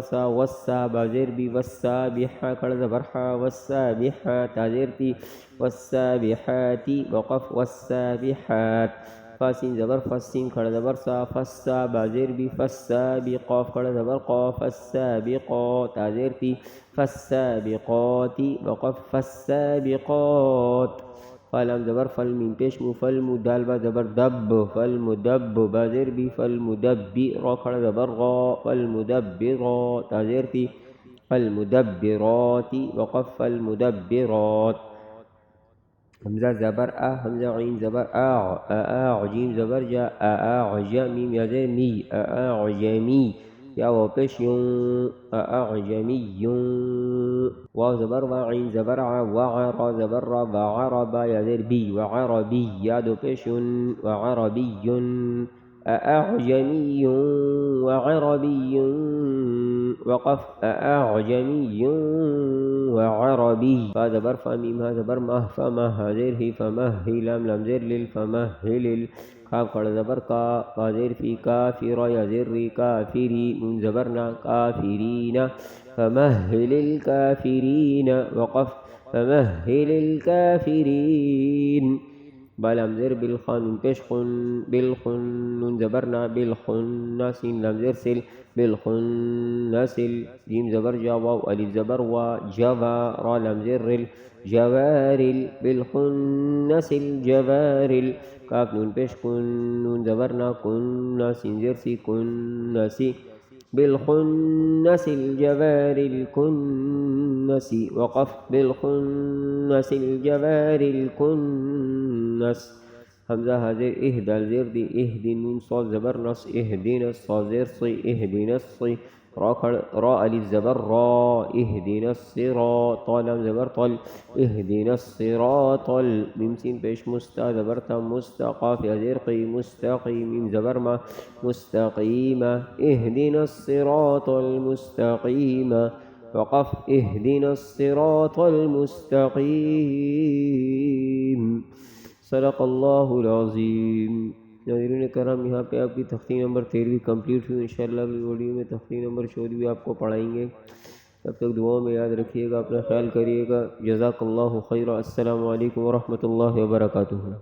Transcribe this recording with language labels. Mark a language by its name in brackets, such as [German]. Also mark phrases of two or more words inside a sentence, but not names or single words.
[Arabic] سا وسا بازر بی وسابحہ کھڑا زبر حا وسابحہ تازر تی وسابحاتی وقف وسابحات فاسین زبر فسین کھڑا زبر سا فسا بازر بی فسابقا کھڑا زبر قا فسابقا تازر تی فسابقاتی وقف فسابقات فلام زبر فل میم پیش مو فل مدال با زبر دب فل مدب بازر بی فل مدبی را کھڑا زبر غا فل مدبرا تازر تی فل مدبراتی وقف فل مدبرات حمزہ زبر حمزہ عین زبر جیم زبر جا میم یا زیر می اعجمی یا و پیش یون اعجمی واو زبر و عین زبر وعرا زبر را وعربا یا زیر بی وعربی یا دو پیش یون وعربی اعجمی وعربی وقف اعجمی وعربی فا زبر فا میم ہا زبر مہ فمہ زیر ہی فمہ ہی لام لام زیر لل فمہ لل کاف کھڑا زبر کا فا زیر فی کافرا یا زیر ری کافری نون زبر نا کافرین فمہل الکافرین وقف فمہل الکافرین بالام زیر بالخان پیش خن بالخن نون زبر نا بالخن سین لام زیر سل بالخن نسل جیم زبر جا واو الف زبر وا جوا را لام زیر رل جوارل بالخن نسل جوارل کاف نون پیش کن نون زبر نا کن سین زیر سی کن نسی بالخنس الجوار الكنس وقف بالخنس الجوار الكنس حمزہ حاضر اہدال زیر دی اہدن نون صاد زبر نص اہدین الصاد زیر صی اہدین الصی را را الف زبر را اهدنا الصراط لام زبر طل اهدنا الصراط میم سین پیش مستا زبر تا مستقاف ازیر قی مستقیم میم زبر ما مستقیم اهدنا الصراط المستقیم وقف اهدنا الصراط المستقیم صدق اللہ العظیم۔ [Urdu] ناظرین کرام یہاں پہ آپ کی تختی نمبر 13 کمپلیٹ ہوئی۔ انشاءاللہ اگلی ویڈیو میں تختی نمبر 14 آپ کو پڑھائیں گے۔ تب تک دعاؤں میں یاد رکھیے گا، اپنا خیال کریے گا۔ [Arabic] جزاک اللہ خیر۔ السلام علیکم ورحمۃ اللہ وبرکاتہ۔